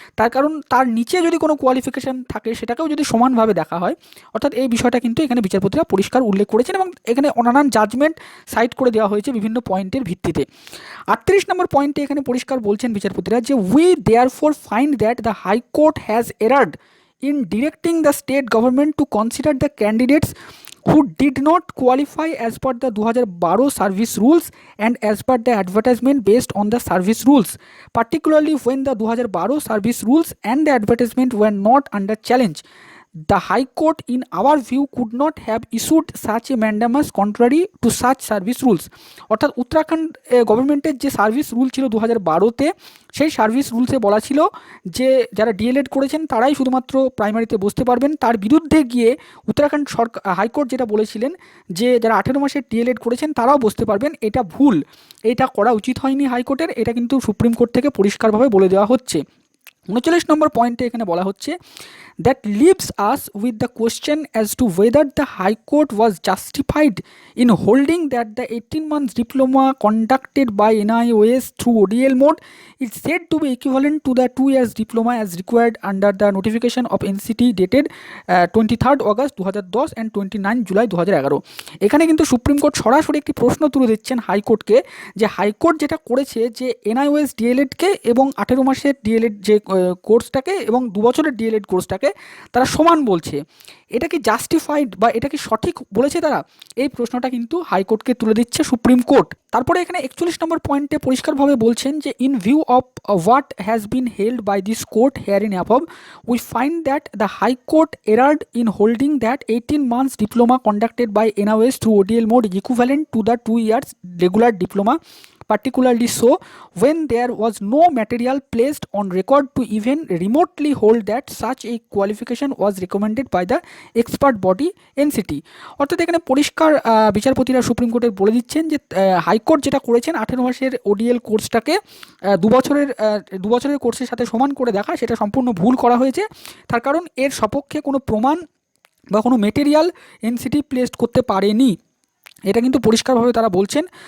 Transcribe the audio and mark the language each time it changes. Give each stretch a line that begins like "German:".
Bangla: তার কারণ তার নিচে যদি কোনো কোয়ালিফিকেশান থাকে সেটাকেও যদি সমানভাবে দেখা হয়, অর্থাৎ এই বিষয়টা কিন্তু এখানে বিচারপতিরা পরিষ্কার উল্লেখ করেছেন এবং এখানে নানান জাজমেন্ট সাইট করে দেওয়া হয়েছে বিভিন্ন পয়েন্টের ভিত্তিতে। 38 নম্বর পয়েন্টে এখানে পরিষ্কার বলছেন বিচারপতিরা যে
English: We therefore find that the high court has erred in directing the state government to consider the candidates who did not qualify as per the 2012 service rules and as per the advertisement based on the service rules, particularly when the 2012 service rules and the advertisement were not under challenge. The High Court, in our view, could not have issued such a mandamus contrary to such service rules.
Bangla: অর্থাৎ উত্তরাখণ্ড গভর্নমেন্টের যে service rule ছিল 2012-তে, সেই service রুলসে বলা ছিল যে যারা D.El.Ed করেছেন তারাই শুধুমাত্র প্রাইমারিতে বসতে পারবেন। তার বিরুদ্ধে গিয়ে উত্তরাখণ্ড সরকার হাইকোর্ট যেটা বলেছিলেন যে যারা 18 মাসের ডিএলএড করেছেন তারাও বসতে পারবেন, এটা ভুল, এটা করা উচিত হয়নি হাইকোর্টের। এটা কিন্তু সুপ্রিম কোর্ট থেকে পরিষ্কারভাবে বলে দেওয়া হচ্ছে। 39 নম্বর পয়েন্টে এখানে বলা হচ্ছে
English: that leaves us with the question as to whether the High Court was justified in holding that the 18 months diploma conducted by NIOS through ODL mode is said to be equivalent to the 2 years diploma as required under the notification of NCT dated 23rd August 2010 and 29 July 2011।
Bangla: এখানে কিন্তু supreme court সরাসরি একটি প্রশ্ন তুলে দিচ্ছেন হাইকোর্টকে যে high court যেটা করেছে যে NIOS ডিএলএডকে এবং 18 মাসের ডিএলএড যে কোর্সটাকে এবং 2 বছরের ডিএলএড কোর্সটাকে তারা সমান বলছে, এটা কি জাস্টিফাইড বা এটা কি সঠিক বলেছে তারা? এই প্রশ্নটা কিন্তু হাইকোর্টকে তুলে দিচ্ছে সুপ্রিম কোর্ট। তারপরে এখানে 41 নম্বর পয়েন্টে পরিষ্কারভাবে বলছেন যে
English: In view of what has been held by this court hereinabove we find that the high court erred in holding that 18 months diploma conducted by NIOS through ODL mode is equivalent to the 2 years regular diploma, particularly so when there was no material placed on record to even remotely hold that such a qualification was recommended by the expert body NCT।
Bangla: অর্থাৎ এখানে পরিষ্কার বিচারপতিরা supreme কোর্টের বলে দিচ্ছেন যে high court যেটা করেছেন 18 মাসের ওডিএল কোর্সটাকে 2 বছরের কোর্সের সাথে সমান করে দেখা, সেটা সম্পূর্ণ ভুল করা হয়েছে। তার কারণ এর সপক্ষে কোনো প্রমাণ বা কোনো মেটেরিয়াল এনসিটি প্লেস করতে পারেনি, এটা কিন্তু পরিষ্কারভাবে তারা বলছেন।